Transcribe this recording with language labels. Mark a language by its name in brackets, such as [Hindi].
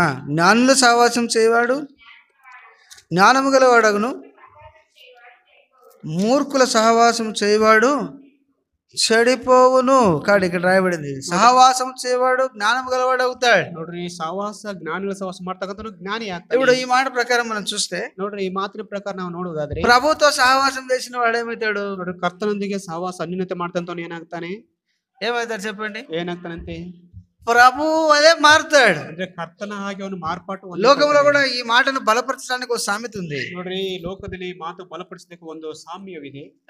[Telugu] జ్ఞానుల సహవాసం చేయవాడు జ్ఞానము గలవాడగును, మూర్ఖుల సహవాసం చేయవాడు చెడిపోవును. కాడు ఇక్కడ రాయబడింది, సహవాసం చేయవాడు జ్ఞానం గలవాడు అవుతాడు. [Kannada] ನೋಡ್ರಿ, ಸಹವಾಸ ಜ್ಞಾನಿಗಳ ಸಹವಾಸ ಮಾಡ್ತಕ್ಕಂಥ ಜ್ಞಾನಿ ಆಗ್ತಾನೆ. [Telugu] ఇప్పుడు ఈ మాట ప్రకారం మనం చూస్తే, [Kannada] ನೋಡ್ರಿ, ಈ ಮಾತಿನ ಪ್ರಕಾರ ನಾವು ನೋಡುವುದಾದ್ರೆ [Telugu] ప్రభుతో సహవాసం చేసిన వాడు ఏమవుతాడు? [Kannada] ನೋಡ್ರಿ, ಕರ್ತನೊಂದಿಗೆ ಸಹವಾಸ ಅನ್ಯೋನ್ಯತೆ ಮಾಡ್ತಂತವನು ಏನಾಗ್ತಾನೆ? [Telugu] ఏమవుతాడు చెప్పండి? [Kannada] ಏನಾಗ್ತಾನಂತೆ? [Telugu] ప్రభు అదే మారుతాడు. [Kannada] ಅಂದ್ರೆ ಕರ್ತನ ಹಾಗೆ ಅವನು ಮಾರ್ಪಾಟು. [Telugu] లోకంలో కూడా ఈ మాటను బలపరచడానికి ఒక సామెత ఉంది. [Kannada] ನೋಡ್ರಿ, ಈ ಲೋಕದಲ್ಲಿ ಮಾತು ಬಲಪಡಿಸಲಿಕ್ಕೆ ಒಂದು ಸಾಮ್ಯವಿದೆ.